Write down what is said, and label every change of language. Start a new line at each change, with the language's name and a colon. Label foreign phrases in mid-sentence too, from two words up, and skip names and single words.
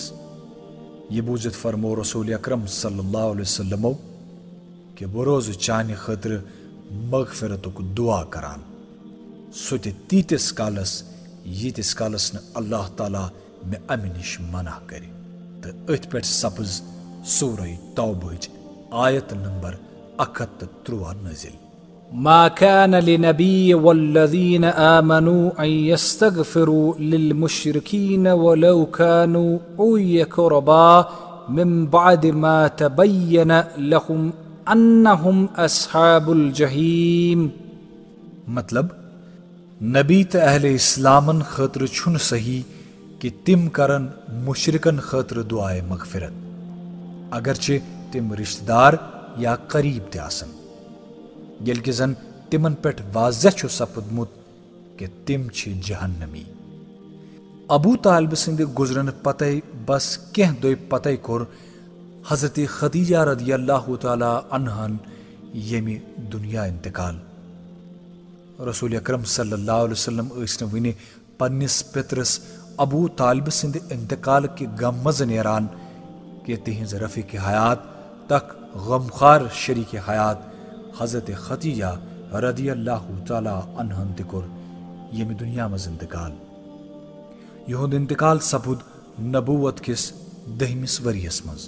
Kashmiri: यह बूजित फरमो रसूल अकरम
Arabic: صلى الله عليه وسلم
Kashmiri: कि बरोज चान खतर मगफिरतुक दुआ करान सो तीतिस कालस यीतिस कालस न अल्लाह ताला मे अमि निश मना करे तो अथ पे सपज सूरह तौबह आयत नंबर 113 नजिल।
Arabic: ما كان لنبي والذين آمنوا أن يستغفروا للمشركين ولو كانوا أولي قربى من بعد ما تبين لهم أنهم أصحاب الجحيم।
Kashmiri: मतलब नबी तो अहले इस्लामन खतर छुन सही कि तिम करन मुशरिकन खतर दुआए मगफिरत, अगरचे तिम रिश्तेदार या करीब ते आसन, येल कि जन तिमन पेट वाज़ह छु सपदमुत कि तिम छी जहन्नमी। अबू तालिब सिंद गुजरन पते बस कह दोय पते कोर हजरत खदीजा
Arabic: رضي الله تعالى
Kashmiri: अन्हन येमि दुनिया इंतकाल। रसूल अकरम
Arabic: صلى الله عليه وسلم
Kashmiri: ٲسۍ नہٕ वुنہِ पन्निस पितरस अबू तालिब सिंद इंतकाल के गम मज नेरान कि तिहिंज रफीक हयात तक गमखार शरीक हयात हजरत खदीजा
Arabic: رضي الله تعالى
Kashmiri: अन्हन ते कोर येमि दुनिया मज इंतकाल। यहुंद इंतकाल सपुद नबूवत किस 10मिस वरियस मज।